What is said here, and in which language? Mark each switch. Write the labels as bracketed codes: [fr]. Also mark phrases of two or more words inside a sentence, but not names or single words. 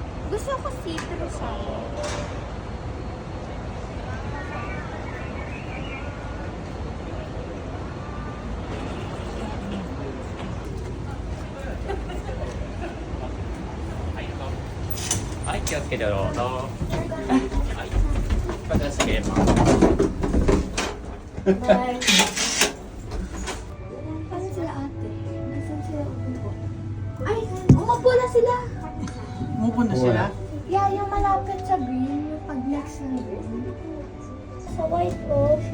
[tl] Gusto ko citrus ako. [ja] はい、気をつけてどうぞ。はい、片付けます。 [tl] Bye. Paano sila ate? Nasaan sila umupo? Ay, umupo na sila. Umupunta sila? Yeah, yung malapit sa green, yung pag next ng green. Sa white po.